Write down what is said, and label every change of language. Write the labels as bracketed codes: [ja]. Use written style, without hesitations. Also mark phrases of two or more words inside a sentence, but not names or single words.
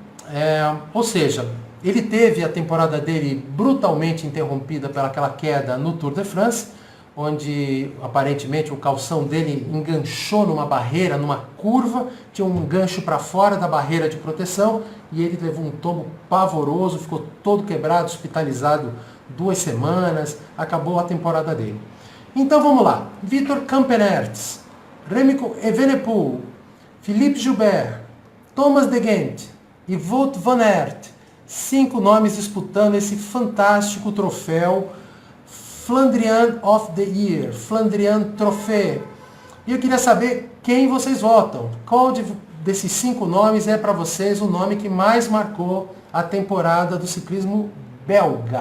[pt] Ou seja, ele teve a temporada dele brutalmente interrompida pelaquela queda no Tour de France, onde aparentemente o calção dele enganchou numa barreira, numa curva, tinha um gancho para fora da barreira de proteção e ele levou um tombo pavoroso, ficou todo quebrado, hospitalizado 2 semanas, acabou a temporada dele. Então vamos lá, Victor Campenerts, Remco Evenepoel, Philippe Gilbert, Thomas de Gendt e Wout van Aert, 5 nomes disputando esse fantástico troféu Flandrian of the Year, Flandrian Trophy. E eu queria saber quem vocês votam. Qual desses 5 nomes é para vocês o nome que mais marcou a temporada do ciclismo belga?